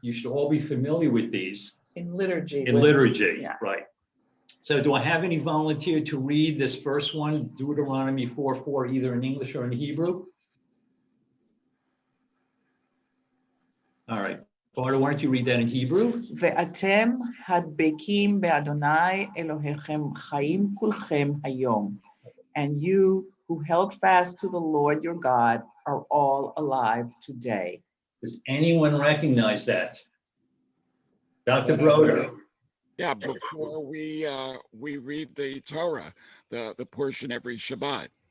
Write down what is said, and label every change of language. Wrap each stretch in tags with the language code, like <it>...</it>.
<en>You should all be familiar with these. In liturgy. In liturgy, yeah. Right. So do I have any volunteer to read this first one, Deuteronomy 4:4, either in English or in Hebrew? All right. Varda, why don't you read that in Hebrew?</en> <he>ואתם הדבקים באדוני אלוהיכם חיים כולכם היום.</he> <en>And you who held fast to the Lord your God are all alive today. Does anyone recognize that? Dr. Broder. Yeah, before we read the Torah, the portion every Shabbat.</en>